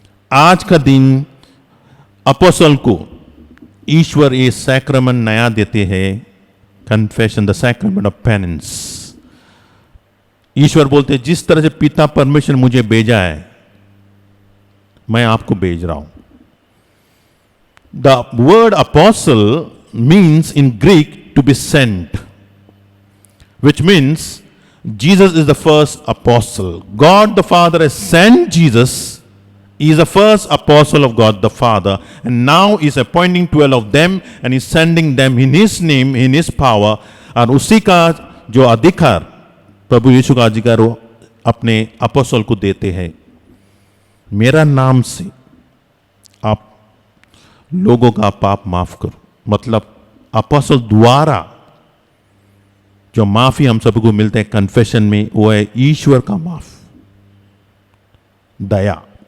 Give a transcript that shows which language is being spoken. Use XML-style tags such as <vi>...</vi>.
<hi>आज का दिन अपोस्तल को ईश्वर ये सैक्रमेंट नया देते हैं, confession, the sacrament of penance. ईश्वर बोलते हैं जिस तरह से पिता परमेश्वर मुझे भेजा है मैं आपको भेज रहा हूं।</hi> <en>The word apostle means in Greek to be sent, which means Jesus is the first apostle. God the Father has sent Jesus. He is the first apostle of God the Father, and now he is appointing 12 of them and he is sending them in his name, in his power.</en> <hi>और उसी का जो अधिकार, प्रभु यीशु का अधिकार वो अपने अपोस्तल को देते हैं। मेरा नाम से आप लोगों का पाप माफ करो। मतलब अपोस्तल द्वारा जो माफी हम सबको मिलते हैं कन्फेशन में, वो है ईश्वर का माफ, दया।</hi>